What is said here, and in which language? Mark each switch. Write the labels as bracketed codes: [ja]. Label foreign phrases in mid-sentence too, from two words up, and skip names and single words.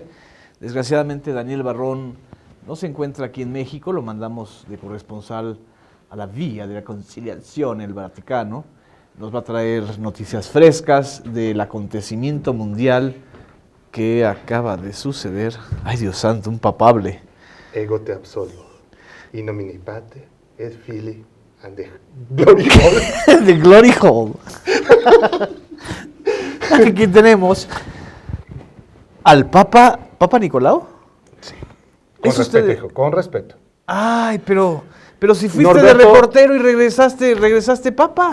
[es] Desgraciadamente Daniel Barrón no se encuentra aquí en México, lo mandamos de corresponsal a la Vía de la Conciliación, el Vaticano. Nos va a traer noticias frescas del acontecimiento mundial que acaba de suceder. Ay Dios santo, un papable. [la] Ego te absolvo, in nomine Patri et Filii [en] and the Glory Hole. The Glory Hole. [es] Aquí tenemos al Papa Nicolau. Sí. Con respeto, hijo, con respeto. Ay, pero si fuiste Norberto, de reportero y regresaste Papa.